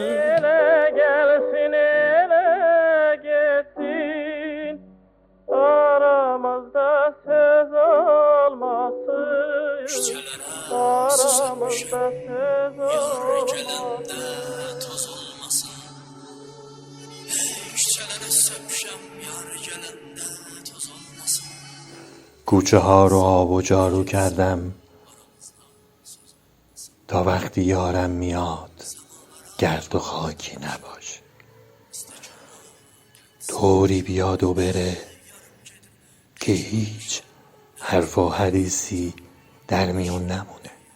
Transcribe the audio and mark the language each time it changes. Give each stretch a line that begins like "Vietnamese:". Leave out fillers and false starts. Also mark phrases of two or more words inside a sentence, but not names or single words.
Azerbaijani: Ele gelsin ele gitsin, aramızda söz olmasın. Aramızda söz olmasın. Toz olmasın. Küçelere söpşem yar gelende toz olmasın.
Persian: کوچه ها رو آب و جارو کردم تا وقتی یارم میاد گرد و خاکی نباشه، طوری بیاد و بره که هیچ حرف و حدیثی در میون نمونه.